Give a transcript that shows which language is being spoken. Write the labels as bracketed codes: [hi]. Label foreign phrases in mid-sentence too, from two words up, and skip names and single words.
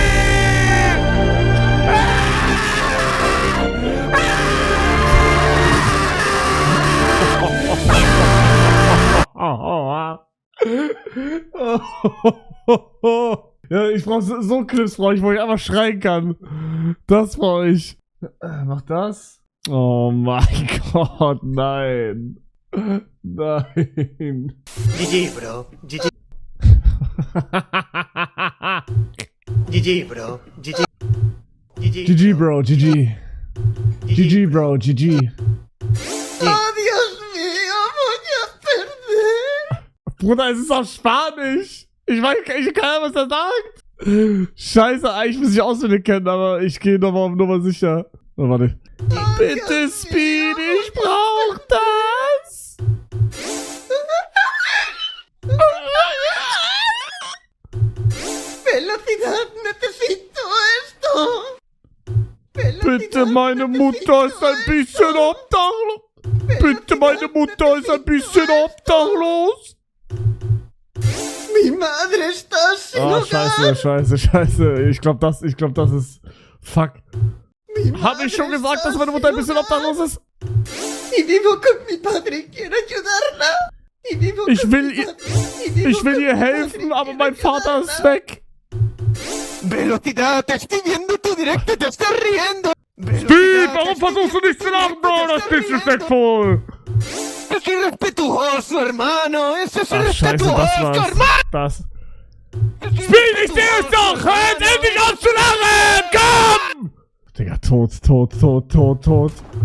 [de] Ja, ich brauche so Clips, wo ich einfach schreien kann. Das brauche ich. Mach das. Oh mein Gott, nein. Nein. [en] GG, Bro. GG. GG, Bro. GG. GG, Bro, GG. GG, Bro, GG. [es] Oh, Dios mío, voy a perder. [de] Bruder, es ist auf Spanisch. Ich weiß, ich kann ja, was er sagt. Scheiße, eigentlich muss ich auswendig kennen, aber ich gehe nochmal auf Nummer sicher. Oh, warte. Bitte, Speed, ich brauch das. [es] Velocidad, necesito esto. [de] Bitte, meine Mutter ist ein bisschen obdachlos. Bitte, meine Mutter ist ein bisschen obdachlos. [es] Mi madre está sin Oh, hogar. [de] scheiße. Ich glaube, das ist... Fuck. Hab ich schon gesagt, dass meine Mutter ein bisschen obdachlos ist? [es] Y vivo con mi padre, quiero ayudarla. Y vivo [de] Ich [es] con [de] will [es] mi [de] ihr... [es] padre, y vivo [de] Ich will [es] con [de] ihr [es] mi [de] helfen, [es] padre, [de] aber [es] quiero [de] mein Vater ist [es] ayudarla. [de] weg. [es] Velocidad, te estoy viendo tu directo y te estás riendo. [de] Speed, warum versuchst du nicht zu lachen, Bro? Das ist disrespectful. Es ist [es] respetuoso, hermano. [de] Es ist Ach, scheiße, das war's. Das. Speed, ich seh euch doch! Hört endlich auf zu lachen! Komm! Digga, tot.